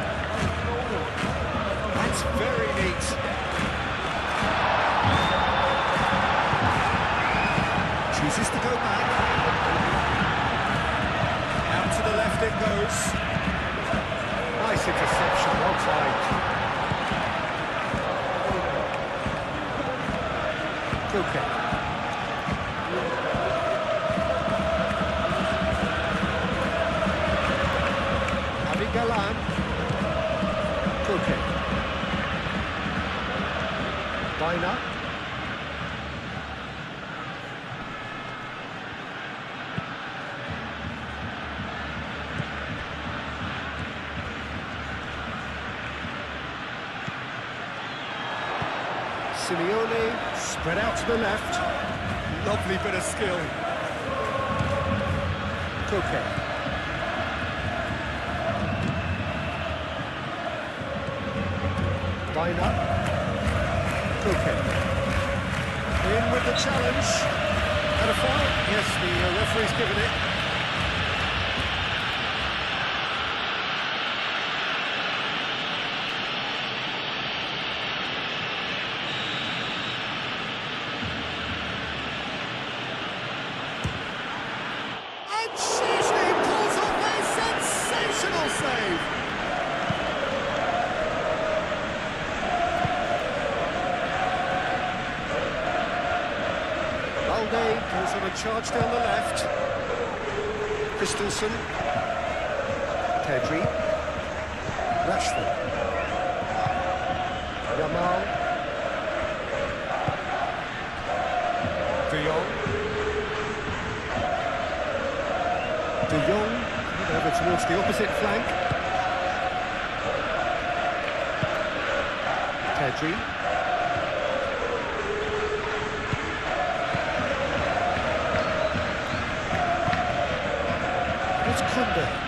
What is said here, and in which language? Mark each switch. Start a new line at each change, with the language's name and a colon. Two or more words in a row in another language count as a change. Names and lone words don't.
English: That's very neat. Chooses to go back. Out to the left it goes. Nice interception, well timed. Koke. Galan. Koke. Baina. Simeone, spread out to the left. Lovely bit of skill. Koke. Baina. Koke. In with the challenge. And a foul? Yes, the referee's given it. And Chesney pulls off a sensational save. Goes on a charge down the left. Christensen. Pedri. Rashford. Yamal. De Jong. De Jong over towards the opposite flank. Pedri. It's Kunde.